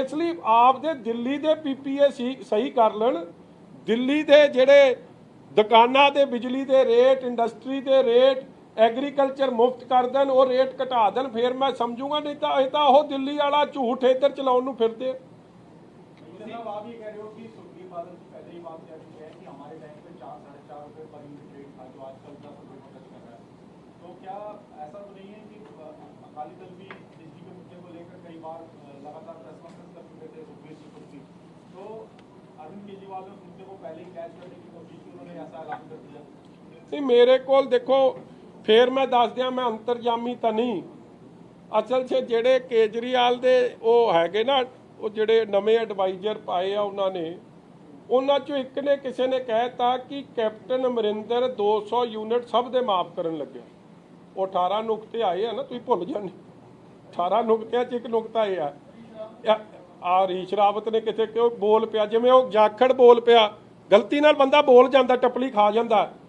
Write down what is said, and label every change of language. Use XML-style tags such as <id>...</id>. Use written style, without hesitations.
<pa>ਇਸ ਲਈ ਆਪਦੇ ਦਿੱਲੀ ਦੇ PPA ਸਹੀ ਕਰ ਲੈਣ, ਦਿੱਲੀ ਦੇ ਜਿਹੜੇ ਦੁਕਾਨਾਂ ਦੇ ਬਿਜਲੀ ਦੇ ਰੇਟ, ਇੰਡਸਟਰੀ ਦੇ ਰੇਟ, ਐਗਰੀਕਲਚਰ ਮੁਫਤ ਕਰ ਦੇਣ, ਉਹ ਰੇਟ ਘਟਾ ਦੇਣ, ਫਿਰ ਮੈਂ ਸਮਝੂਗਾ। ਨਹੀਂ ਤਾਂ ਇਹ ਤਾਂ ਉਹ ਦਿੱਲੀ ਵਾਲਾ ਝੂਠ ਇੱਧਰ ਚਲਾਉਣ ਨੂੰ ਫਿਰਦੇ।</pa> <hi>साहब आप ये कह रहे हो कि सुखबीर बादल की पहले ही बात कह रही है कि हमारे टाइम पे 4-4.5 रुपए पर यूनिट रेट था, जो आजकल 10 रुपए पर टच कर रहा है। तो क्या ऐसा तो नहीं है कि अकाली दल भी बिजली के मुद्दे को लेकर कई बार लगातार प्रेस कॉन्फ्रेंस कर चुके थे सुखबीर से खुद भी, तो अरविंद केजरीवाल ने उस मुद्दे को पहले ही कैच करने की कोशिश की, उन्होंने ऐसा ऐलान कर दिया? नहीं, मेरे को देखो फिर मैं दस दिया, मैं अंतरजामी तो नहीं।</hi> <pa>असल 'ਚ ਜਿਹੜੇ ਕੇਜਰੀਵਾਲ ਦੇ ਉਹ ਹੈਗੇ ਨਾ, ਉਹ ਜਿਹੜੇ ਨਵੇਂ ਐਡਵਾਈਜ਼ਰ ਪਾਏ ਆ ਉਹਨਾਂ 'ਚੋਂ ਇੱਕ ਨੇ ਕਿਸੇ ਨੇ ਕਹਿਤਾ ਕਿ ਕੈਪਟਨ ਅਮਰਿੰਦਰ 200 ਯੂਨਿਟ ਸਭ ਦੇ ਮਾਫ ਕਰਨ ਲੱਗਿਆ। ਉਹ 18 ਨੁਕਤੇ ਆਏ ਆ ਨਾ, ਤੁਸੀਂ ਭੁੱਲ ਜਾਂਦੇ। 18 ਨੁਕਤਿਆਂ 'ਚ ਇੱਕ ਨੁਕਤਾ ਇਹ ਆ ਰੀਸ਼ ਰਾਵਤ ਨੇ ਕਿਤੇ ਕਿਉਂ ਬੋਲ ਪਿਆ, ਜਿਵੇਂ ਉਹ ਜਾਖੜ ਬੋਲ ਪਿਆ, ਗਲਤੀ ਨਾਲ ਬੰਦਾ ਬੋਲ ਜਾਂਦਾ, ਟਪਲੀ ਖਾ ਜਾਂਦਾ।</pa>